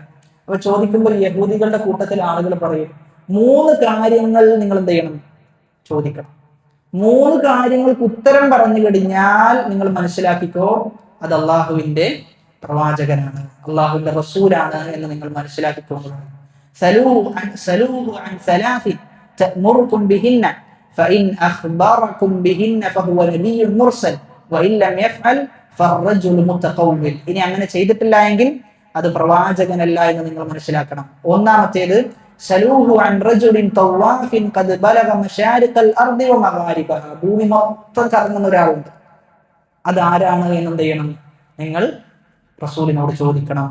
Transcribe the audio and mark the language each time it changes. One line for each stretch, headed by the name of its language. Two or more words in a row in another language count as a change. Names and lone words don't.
Malayalam: അപ്പൊ ചോദിക്കുമ്പോൾ യഹൂദികളുടെ കൂട്ടത്തിൽ ആളുകൾ പറയും, 3 കാര്യങ്ങൾ നിങ്ങൾ എന്ത് ചെയ്യണം, ചോദിക്കണം. 3 കാര്യങ്ങൾക്ക് ഉത്തരം പറഞ്ഞു കഴിഞ്ഞാൽ നിങ്ങൾ മനസ്സിലാക്കിക്കോ, അത് അള്ളാഹുവിന്റെ പ്രവാചകനാണ്, അള്ളാഹുവിന്റെ റസൂലാണ് എന്ന് നിങ്ങൾ മനസ്സിലാക്കിക്കോളൂ.
Arabic: فإن أخبركم بهن فهو نبي مرسل وإن لم يفعل فالرجل متقول.
Malayalam: ഇനി അങ്ങനെ ചെയ്തിട്ടില്ല എങ്കിൽ അത് പ്രവാചകനല്ല എന്ന് നിങ്ങൾ മനസ്സിലാക്കണം.
Arabic: ഒന്നാമത്തേത് سلوه عن رجل طواف قد بلغ مشارق الأرض ومغاربها.
Malayalam: ഭൂമി മൊത്തം കറങ്ങുന്ന ഒരാളുണ്ട്, അത് ആരാണ് എന്ന് എന്ത് ചെയ്യണം, നിങ്ങൾ റസൂലിനോട് ചോദിക്കണം.